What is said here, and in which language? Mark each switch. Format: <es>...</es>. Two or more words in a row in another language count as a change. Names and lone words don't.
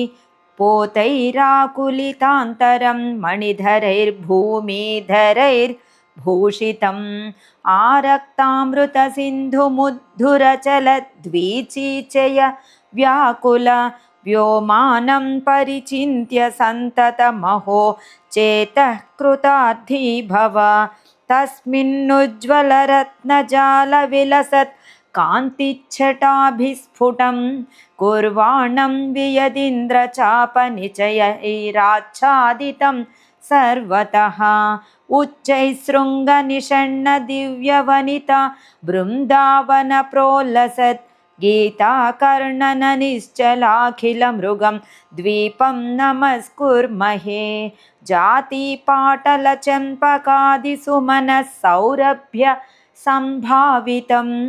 <sa>పోతైరాకులితాంతరం మణిధరైర్భూమిధరైర్భూషితం ఆరక్తామృతసింధుముద్ధురచలద్వీచీచయ వ్యాకుల వ్యోమానం పరిచింత్య సంతతమహో చేతః కృతార్థీ భవ తస్మిన్నుజ్వలరత్నజాలవిలసత్ కాంతిच्छटाभिस्फुटं कुर्वाणं वियदिन्द्रचापनिचयैराच्छादितं सर्वतः उच्चैःशृङ्गनिषण्णदिव्यवनिता बृन्दावनप्रोल्लसत् गीताकर्णननिश्चलाखिलमृगं द्वीपं नमस्कुर्महे जातिपाटलचम्पकादिसुमनः सौरभ्य संभावितं</sa>